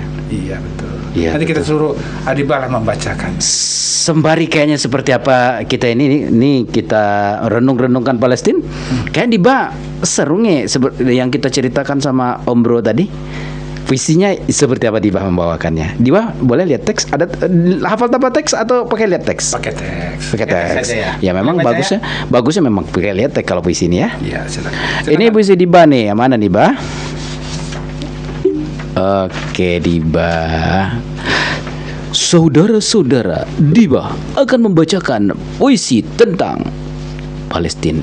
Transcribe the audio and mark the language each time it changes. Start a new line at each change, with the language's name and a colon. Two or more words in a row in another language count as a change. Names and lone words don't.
Indonesian: Iya betul. Iya, Nanti kita suruh Adibalah membacakan. Sembari kayaknya seperti apa kita ini kita renung-renungkan Palestina. Kayak Diba seru nih yang kita ceritakan sama Om Bro tadi. Puisinya seperti apa Diba membawakannya? Diba boleh lihat teks? Ada hafal tanpa teks atau pakai lihat teks? Pakai teks. Pakai teks. Saja, Ya memang bagusnya. bagusnya memang pakai lihat teks kalau puisi ini ya. Iya, silakan. Ini puisi Diba nih, yang mana Diba? Oke Diba. Saudara-saudara, Diba akan membacakan puisi tentang Palestina.